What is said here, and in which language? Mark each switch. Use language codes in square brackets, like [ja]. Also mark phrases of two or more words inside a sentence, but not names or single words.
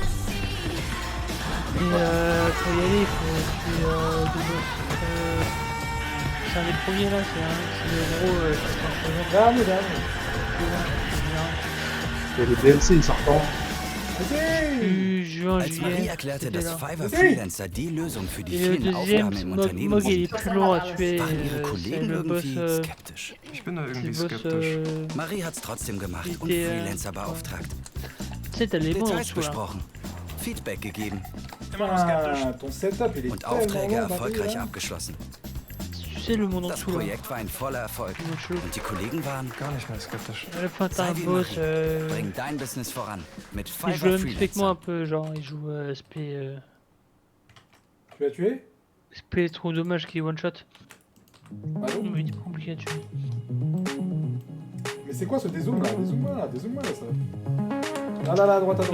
[fr] Et pour y aller, il faut tuer deux boss. C'est un des premiers là, c'est le gros. Dernier. Et le DLC, il sort quand? Juin, [de] Als Marie [fr] juillet. [de] erklärte, dass [fr] là. [de] Fiverr Freelancer die Lösung für die [fr] Et le [de] vielen Aufgaben im [fr] deuxième, [de] Unternehmen [fr] Mog [de] sind, [fr] est plus long à tuer. [de] waren ihre [fr] C'est [de] Kollegen [fr] le boss. [de] irgendwie skeptisch. Ich bin da irgendwie [fr] Boss, [de] skeptisch. Marie hat's trotzdem gemacht und der- Freelancer beauftragt. [fr] Tu sais, t'as les mots en [de] Details [fr] dessous là. [de] besprochen, Feedback gegeben [fr] Putain, ton setup, il est [de] und [fr] tellement [de] Aufträge [fr] long, [de] erfolgreich Marie, abgeschlossen. [fr] Tu sais le monde en [de] Das [fr] dessous là. [de] Projekt war ein voller Erfolg und die Kollegen waren Gar nicht mehr skeptisch. [fr] À la fin, t'as [de] Sei [fr] un [de] wie [fr] boss. [de] Marie, bring dein Business voran mit [fr] Il joue [de] Fiverr [fr] le même fait que moi un [de] Freelancer. [fr] peu, genre il joue SP. Tu l'as tué? SP trop dommage qu'il one shot. Allô? Mais il est pas compliqué à tuer. Mais c'est quoi ce dézoom là? Dézoom-moi là, ça. Là, à droite, à droite.